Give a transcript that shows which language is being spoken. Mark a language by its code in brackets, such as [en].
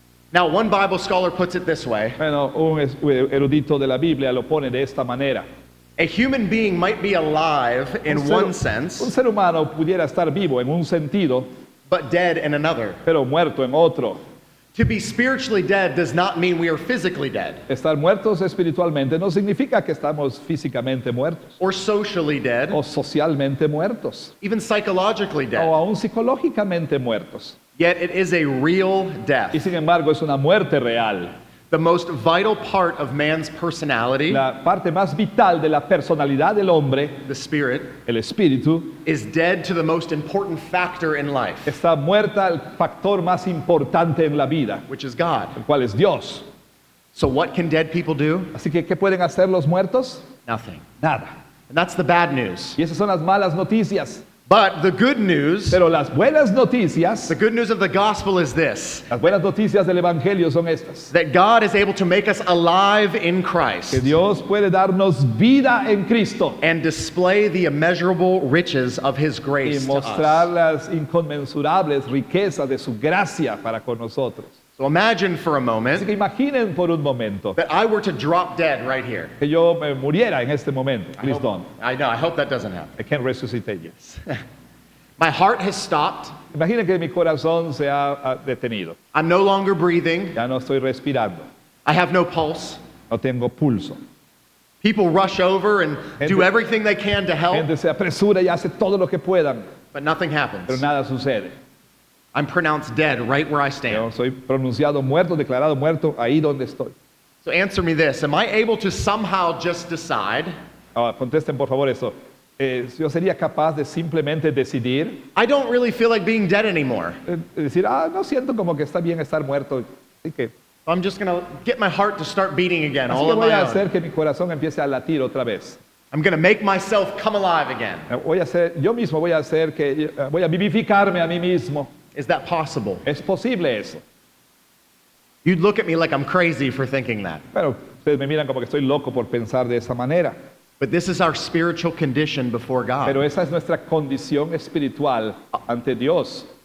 [en] Now, one Bible scholar puts it this way. [es] Bueno, un erudito de la Biblia lo pone de esta manera. [en] A human being might be alive in one [es] Un [en] sense, [es] ser humano pudiera estar vivo en un sentido, [en] but dead in another. [es] pero muerto en otro. [en] To be spiritually dead does not mean we are physically dead, [es] Estar muertos espiritualmente no significa que estamos físicamente muertos [en] or socially dead, [es] o socialmente muertos [en] even psychologically [es] o [en] dead. [es] aún psicológicamente muertos. [en] Yet it is a real [es] Y [en] death. [es] sin embargo es una muerte real. [en] The most vital part of man's personality, [es] La parte más vital de la personalidad del hombre, [en] the spirit, [es] el espíritu, [en] is dead to the most important factor in life, [es] está muerta el factor más importante en la vida, [en] which is God. [es] el cual es Dios. [en] So what can dead people do? [es] Así que, ¿qué pueden hacer los muertos? [en] Nothing. [es] Nada. [en] And that's the bad news. [es] Y esas son las malas noticias. [en] But the good news, [es] Pero las buenas noticias, [en] the good news of the gospel is this, [es] las buenas noticias del Evangelio son estas. [en] that God is able to make us alive in [es] Que [en] Christ [es] Dios puede darnos vida en Cristo [en] and display the immeasurable riches of his [es] y [en] grace to [es] mostrar [en] us. [es] las inconmensurables riquezas de su gracia para con nosotros. [en] So imagine for a [es] Así [en] moment [es] que imaginen por un momento [en] that I were to drop dead right here. [es] que yo me muriera en este momento. [en] Please don't. I know, I hope that doesn't happen. I can't resuscitate you. My heart has stopped. [es] Imaginen que mi corazón se ha detenido. [en] I'm no longer breathing. [es] Ya no estoy respirando. [en] I have no pulse. [es] No tengo pulso. [en] People rush over and do [es] Gente- [en] everything they can to help, [es] Gente se apresura y hace todo lo que puedan, [en] but nothing [es] pero [en] happens. [es] nada sucede. [en] I'm pronounced dead right where I [es] Yo [en] stand. [es] soy pronunciado muerto, declarado muerto ahí donde estoy. [en] So answer me this. Am I able to somehow just decide, [es] Ahora, contesten por favor eso. Yo sería capaz de simplemente decidir, [en] I don't really feel like being dead anymore. [es] decir, no siento como que está bien estar muerto, así que, [en] I'm just going to get my heart to start beating again [es] así [en] all [es] que [en] on [es] voy [en] my [es] a [en] own. [es] hacer que mi corazón empiece a latir otra vez. [en] I'm going to make myself come alive again. [es] Yo mismo voy a hacer que, voy a vivificarme a mí mismo. [en] Is that possible? [es] Es posible eso. [en] You'd look at me like I'm crazy for thinking that. [es] Pero ustedes me miran como que estoy loco por pensar de esa manera. [en] But this is our spiritual condition before [es] Pero [en] God, [es] esa es nuestra condición espiritual ante Dios,